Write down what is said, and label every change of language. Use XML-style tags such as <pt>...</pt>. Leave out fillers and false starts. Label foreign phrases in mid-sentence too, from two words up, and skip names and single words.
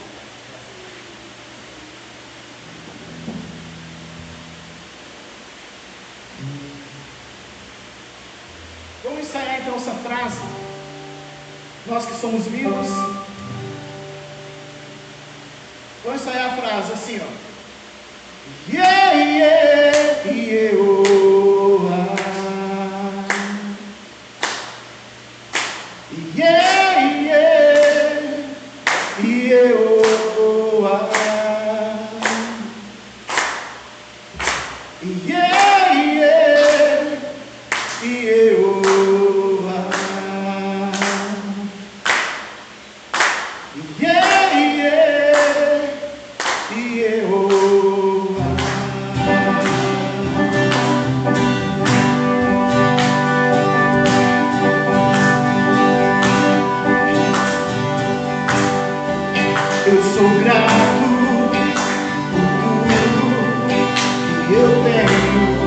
<pt>Vamos ensaiar então essa frase. Nós que somos vivos. Vamos ensaiar a frase assim, ó. Yeah, yeah, yeah, oh, ah. Yeah, yeah, yeah, oh, ah. Yeah, yeah, yeah, oh, ah. Yeah, yeah, yeah, oh, ah. Eu sou grato por tudo que eu tenho.</pt>